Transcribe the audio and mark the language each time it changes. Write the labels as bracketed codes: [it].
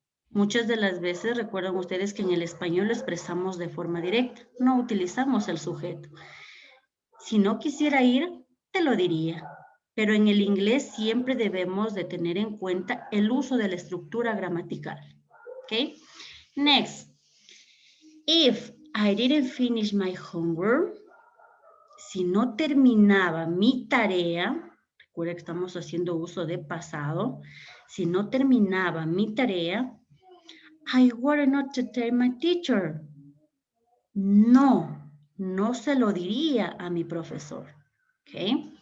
[es] Muchas de las veces recuerdan ustedes que en el español lo expresamos de forma directa, no utilizamos el sujeto. Si no quisiera ir, te lo diría. Pero en el inglés siempre debemos de tener en cuenta el uso de la estructura gramatical. [en] ¿Ok? Next. If I didn't finish my homework, [es] si no terminaba mi tarea, recuerda que estamos haciendo uso de pasado. Si no terminaba mi tarea, [en] I were not to tell my teacher. [es] No, no se lo diría a mi profesor, ¿ok?